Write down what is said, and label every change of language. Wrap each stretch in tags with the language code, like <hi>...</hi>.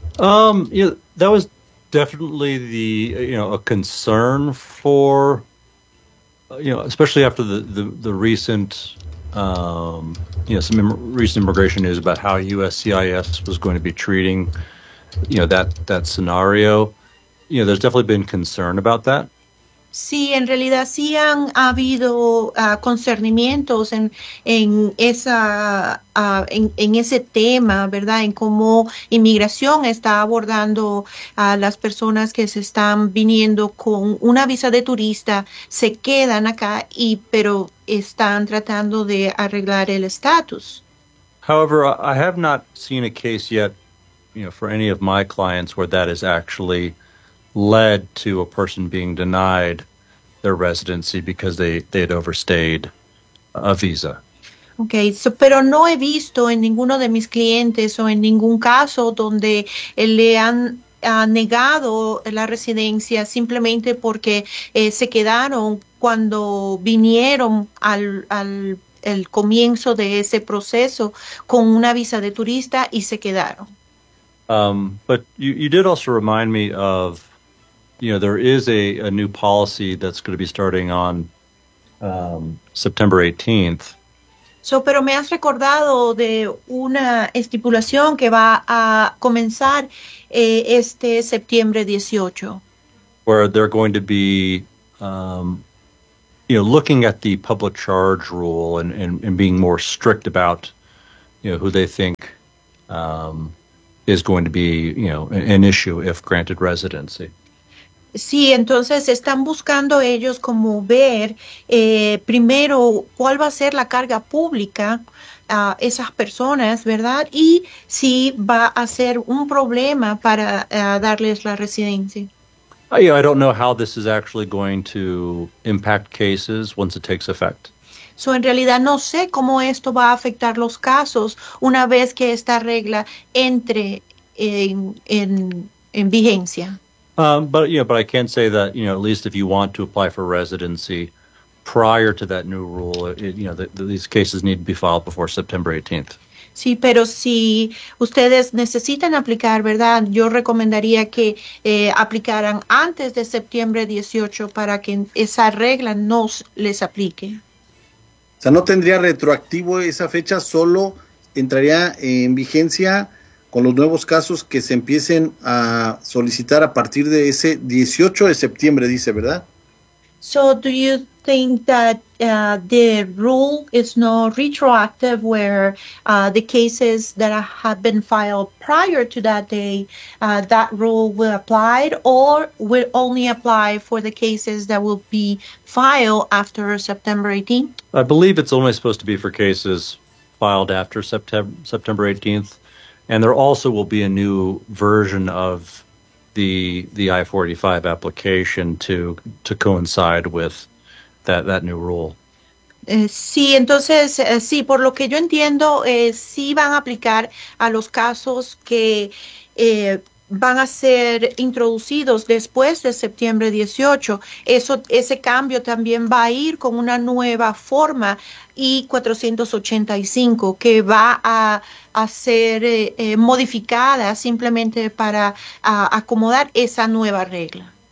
<en>That was definitely the, you know, a concern for, you know, especially after the recent, you know, some recent immigration news about how USCIS was going to be treating, you know, that scenario. You know, there's definitely been concern about that.</en> <es>Sí, en realidad sí han habido concernimientos en ese tema, ¿verdad? En cómo inmigración está abordando a las personas que se están viniendo con una visa de turista, se quedan acá pero están tratando de arreglar el estatus.</es> <en>However, I have not seen a case yet, you know, for any of my clients where that has actually led to a person being denied their residency because they had overstayed a visa.</en> <es>Okay, so, pero no he visto en ninguno de mis clientes o en ningún caso donde le han negado la residencia simplemente porque se quedaron cuando vinieron al el comienzo de ese proceso con una visa de turista y se quedaron.</es> <en>But you did also remind me of, you know, there is a new policy that's going to be starting on September 18th.</en> <es>So, pero me has recordado de una estipulación que va a comenzar este septiembre 18.</es> <en>Where they're going to be, you know, looking at the public charge rule and being more strict about, you know, who they think is going to be, you know, an issue if granted residency.</en> <es>Sí, entonces están buscando ellos como ver primero cuál va a ser la carga pública a esas personas, ¿verdad? Y si va a ser un problema para darles la residencia.</es> <en>I don't know how this is actually going to impact cases once it takes effect.</en> <es>So, en realidad, no sé cómo esto va a afectar los casos una vez que esta regla entre en vigencia.</es> <en>But yeah, but I can say that, you know, at least if you want to apply for residency prior to that new rule, these cases need to be filed before September 18th.</en> <es>Sí, pero si ustedes necesitan aplicar, ¿verdad? Yo recomendaría que aplicaran antes de septiembre 18 para que esa regla no les aplique. O sea, no tendría retroactivo esa fecha, solo entraría en vigencia con los nuevos casos que se empiecen a solicitar a partir de ese 18 de septiembre, dice, ¿verdad?</es> <en>So, do you think that the rule is not retroactive where the cases that have been filed prior to that day, that rule will apply or will only apply for the cases that will be filed after September 18th? I believe it's only supposed to be for cases filed after September 18th. And there also will be a new version of the I-45 application to coincide with that new rule.</en> <es>Sí, entonces, sí, por lo que yo entiendo, sí van a aplicar a los casos que van a ser introducidos después de septiembre 18. Ese cambio también va a ir con una nueva forma I-485 que va a ser modificada simplemente para acomodar esa nueva regla.</es>